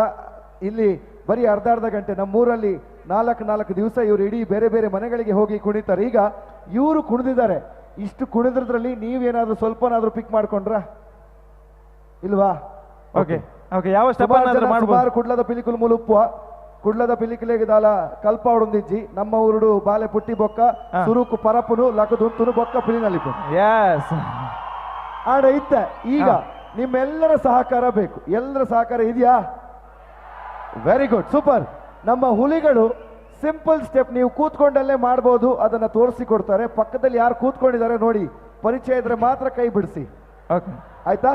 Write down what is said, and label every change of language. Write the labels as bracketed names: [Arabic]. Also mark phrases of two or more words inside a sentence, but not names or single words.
[Kannada] ಇಲ್ಲಿ ಬರೀ ಅರ್ಧ ಗಂಟೆ, ನಮ್ಮೂರಲ್ಲಿ 4 ದಿವಸ ಇವರು ಇಡೀ ಬೇರೆ ಬೇರೆ ಮನೆಗಳಿಗೆ ಹೋಗಿ ಕುಣಿತಾರೆ. ಈಗ ಇವರು ಕುಣಿದಿದ್ದಾರೆ, ಇಷ್ಟು ಕುಣಿದ್ರದ್ರಲ್ಲಿ ನೀವೇನಾದ್ರೂ ಸ್ವಲ್ಪನಾದ್ರೂ ಪಿಕ್ ಮಾಡ್ಕೊಂಡ್ರ ಇಲ್ವಾ? ಓಕೆ ಓಕೆ, ಯಾವ ಸ್ಟೆಪ್ [Tulu] ಕುಡ್ಲದ ಪಿಲಿಕುಲ್ ಮುಲುಪ್ಪು ಕುಡ್ಲದ ಪಿಲಿಕುಲೆಗೆ ದಾಲ ಕಲ್ಪ ಹೊಡೊಂದಿಜ್ಜಿ ನಮ್ಮ ಊರುಡು ಬಾಲೆ ಪುಟ್ಟಿ ಬೊಕ್ಕ ಸುರುಕು ಪರಪುನು ಲಕದುಂತುನು ಬೊಕ್ಕ ಪಿಲಿನಲ್ಲಿ ಆಡ ಇತ್ತ. [Kannada] ಈಗ ನಿಮ್ಮೆಲ್ಲರ ಸಹಕಾರ ಬೇಕು, ಎಲ್ಲರ ಸಹಕಾರ ಇದೆಯಾ? [English] Very good, super. [Kannada] ನಮ್ಮ ಹುಲಿಗಳು ಸಿಂಪಲ್ ಸ್ಟೆಪ್ ನೀವು ಕೂತ್ಕೊಂಡಲ್ಲೇ ಮಾಡ್ಬೋದು, ಅದನ್ನ ತೋರಿಸಿಕೊಡ್ತಾರೆ. ಪಕ್ಕದಲ್ಲಿ ಯಾರು ಕೂತ್ಕೊಂಡಿದ್ದಾರೆ ನೋಡಿ, ಪರಿಚಯ ಇದ್ರೆ ಮಾತ್ರ ಕೈ ಬಿಡಿಸಿ, ಆಯ್ತಾ?